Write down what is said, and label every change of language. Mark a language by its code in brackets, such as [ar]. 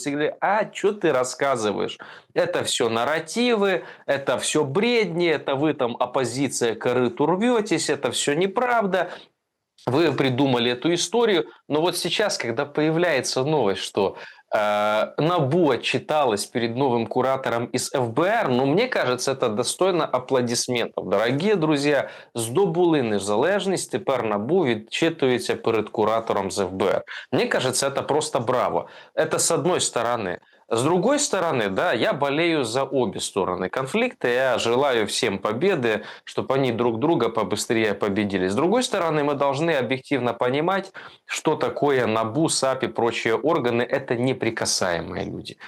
[ru] Все говорят, а что ты рассказываешь? Это все нарративы, это все бредни, это вы там оппозиция корыту рветесь, это все неправда. Вы придумали эту историю, но вот сейчас, когда появляется новость, что НАБУ отчиталась перед новым куратором из ФБР, ну, мне кажется, это достойно аплодисментів. [uk] Дорогі друзі, здобули незалежність, тепер НАБУ відчитується перед куратором з ФБР. [ru] Мне кажется, это просто браво. Это с одной стороны. С другой стороны, да, я болею за обе стороны конфликта, я желаю всем победы, чтобы они друг друга побыстрее победили. С другой стороны, мы должны объективно понимать, что такое НАБУ, САП и прочие органы – это неприкасаемые люди.